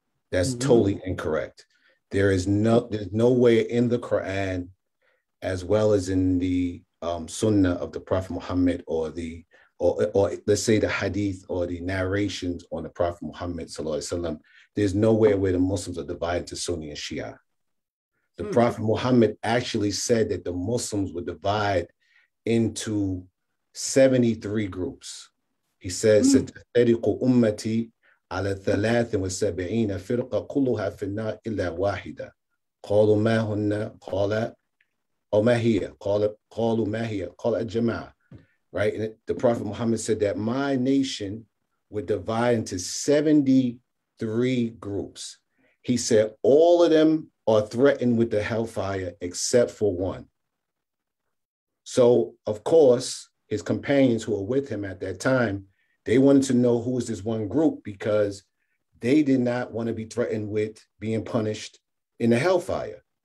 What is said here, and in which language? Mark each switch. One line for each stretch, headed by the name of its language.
English: That's totally incorrect. There's no way in the Quran, as well as in the Sunnah of the Prophet Muhammad, or let's say the Hadith or the narrations on the Prophet Muhammad sallallahu alaihi wasallam, there's nowhere where the Muslims are divided to Sunni and Shia. The Prophet Muhammad actually said that the Muslims would divide into 73 groups. He says,
Arabic: ستفترق أمتي على 73 فرقة كلها في النار إلا واحدة. قالوا ما هن؟ قال أو ما هي؟ قالوا ما هي؟ قال الجماعة.
English: Right? And the Prophet Muhammad said that my nation would divide into 73 groups. He said all of them are threatened with the hellfire except for one. So, of course, his companions who were with him at that time, they wanted to know who is this one group because they did not want to be threatened with being punished in the hellfire.